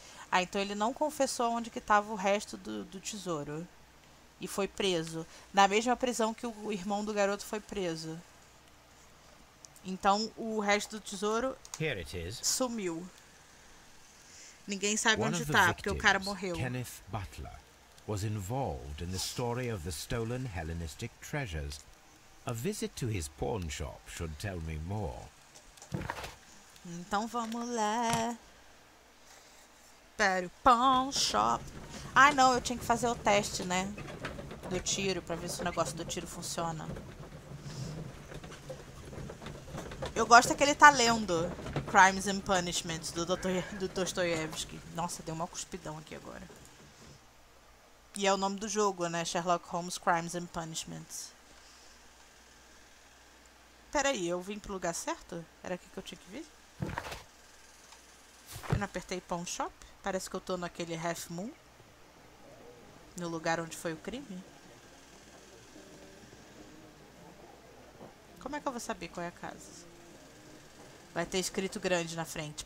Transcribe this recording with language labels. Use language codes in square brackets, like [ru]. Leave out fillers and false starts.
[pt] Ah, então ele não confessou onde que estava o resto do tesouro. E foi preso. Na mesma prisão que o irmão do garoto foi preso. Então o resto do tesouro sumiu. Ninguém sabe onde tá, porque o cara morreu. [en] Kenneth Butler was involved in the story of the stolen Hellenistic treasures. A visit to his pawn shop should tell me more. [pt] Então vamos lá para o pawn shop. Ah, não, eu tinha que fazer o teste, né? Do tiro, pra ver se o negócio do tiro funciona. Eu gosto que ele tá lendo Crimes and Punishments do Dostoiévski. Nossa, deu uma cuspidão aqui agora. E é o nome do jogo, né? Sherlock Holmes Crimes and Punishments. Peraí, eu vim pro lugar certo? Era aqui que eu tinha que vir? Eu não apertei pawn shop? Parece que eu tô naquele Half Moon. No lugar onde foi o crime. Como é que eu vou saber qual é a casa? Vai ter escrito grande na frente.